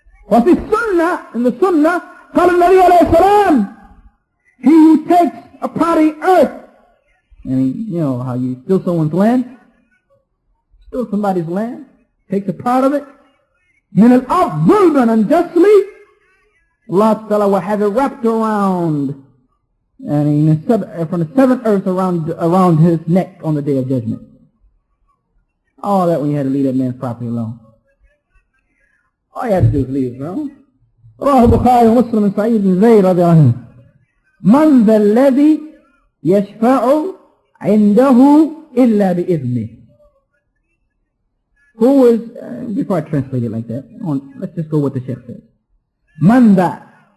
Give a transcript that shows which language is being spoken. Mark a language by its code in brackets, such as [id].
[ar] وفي السنة, [en] in the Sunnah, [ar] قال النبي عليه السلام, [en] he who takes a part of the earth, and you know how you steal someone's land, steal somebody's land, takes a part of it, [ar] من الأرض ظلما [en] unjustly, Allah Ta'ala will have it wrapped around, and from the 7th earth around his neck on the day of judgment. All that when you had to leave that man's property alone. All you had to do is leave it alone. [ar] رواه البخاري ومسلم من سعيد بن زيد رضي الله عنه. من ذا الذي يشفع عنده إلا بإذنه. [en] Who is, before I translate it like that, let's just go with the Sheikh says. Man that.